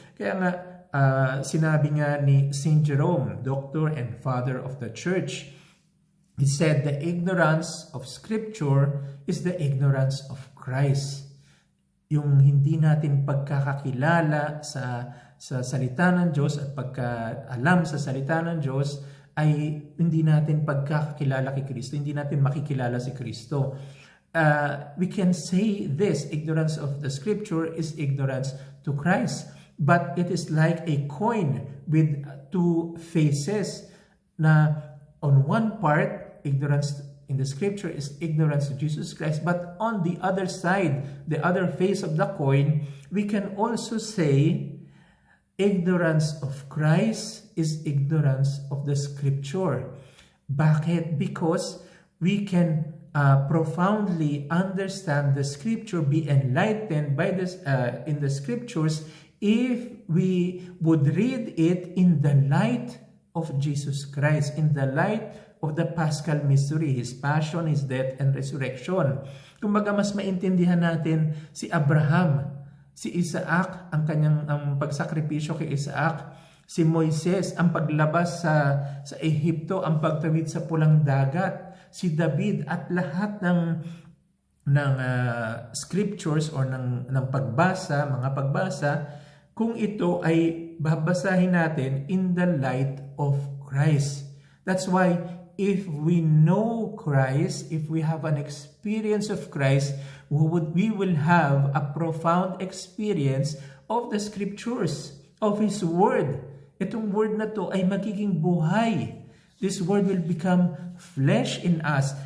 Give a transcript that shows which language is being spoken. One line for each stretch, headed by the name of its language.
Filipino: Kaya nga sinabi nga ni
English: Saint Jerome, doctor and father of the church, he said, the ignorance of scripture is the ignorance of Christ.
Filipino: Yung hindi natin pagkakakilala sa salita ng Diyos at pagkaalam sa salita ng Diyos ay hindi natin pagkakakilala kay Kristo, hindi natin makikilala si Kristo.
English: We can say this, ignorance of the scripture is ignorance to Christ. But it is like a coin with two faces, na on one part, ignorance in the scripture is ignorance to Jesus Christ, but on the other side, the other face of the coin, we can also say ignorance of Christ is ignorance of the scripture.
Filipino: Bakit?
English: Because we can profoundly understand the scripture, be enlightened by this in the scriptures, if we would read it in the light of Jesus Christ, in the light of the Paschal mystery, His passion, His death, and resurrection.
Filipino: Kumbaga mas maintindihan natin si Abraham, si Isaac, ang pagsakripisyo kay Isaac, si Moises, ang paglabas sa Ehipto, ang pagtawid sa pulang dagat, si David, at lahat ng scriptures or ng pagbasa, mga pagbasa, kung ito ay babasahin natin
English: in the light of Christ. That's why if we know Christ, if we have an experience of Christ, we will have a profound experience of the scriptures, of His Word.
Filipino: Itong Word na to ay magiging buhay.
English: This Word will become flesh in us.